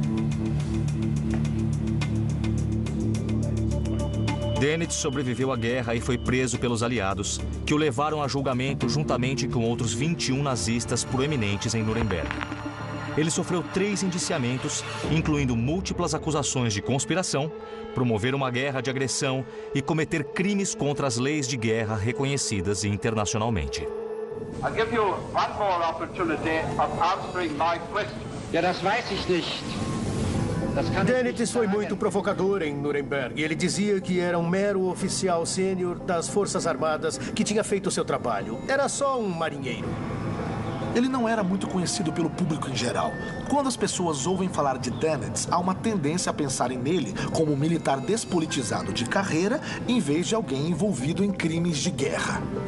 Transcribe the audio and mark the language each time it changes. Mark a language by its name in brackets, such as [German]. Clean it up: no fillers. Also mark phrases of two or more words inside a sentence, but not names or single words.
[Portuguese] Dönitz sobreviveu à guerra e foi preso pelos aliados, que o levaram a julgamento juntamente com outros 21 nazistas proeminentes em Nuremberg. Ele sofreu 3 indiciamentos, incluindo múltiplas acusações de conspiração, promover uma guerra de agressão e cometer crimes contra as leis de guerra reconhecidas internacionalmente. [English] I'll give you one more opportunity of answering my question. [German] Ja, das weiß ich nicht. [Portuguese] Dennett foi muito provocador em Nuremberg. Ele dizia que era um mero oficial sênior das Forças Armadas que tinha feito seu trabalho. Era só um marinheiro. Ele não era muito conhecido pelo público em geral. Quando as pessoas ouvem falar de Dennett, há uma tendência a pensarem nele como um militar despolitizado de carreira, em vez de alguém envolvido em crimes de guerra.